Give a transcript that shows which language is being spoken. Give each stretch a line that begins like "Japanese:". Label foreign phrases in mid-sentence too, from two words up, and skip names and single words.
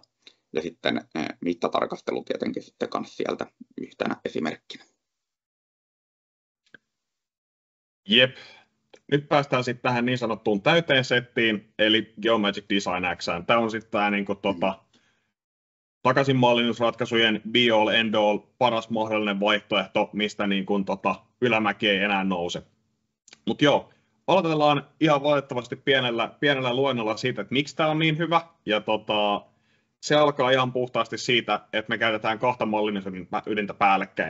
Finnish: Ja sitten mittatarkastelu tietenkin sitten kanssa sieltä yhtenä esimerkkinä. Jep. Nyt päästään sitten tähän niin sanottuun täyteen settiin, eli Geomagic Design X. Tämä on sitten tämä takaisinmallinnusratkaisujen
English: be all end all
Finnish: paras mahdollinen vaihtoehto, mistä ylämäki ei enää nouse. Mutta joo, aloitellaan ihan valitettavasti pienellä luennolla siitä, että miksi tämä on niin hyvä. Ja se alkaa ihan puhtaasti siitä, että me käytetään kahta mallinnusydintä päällekkäin.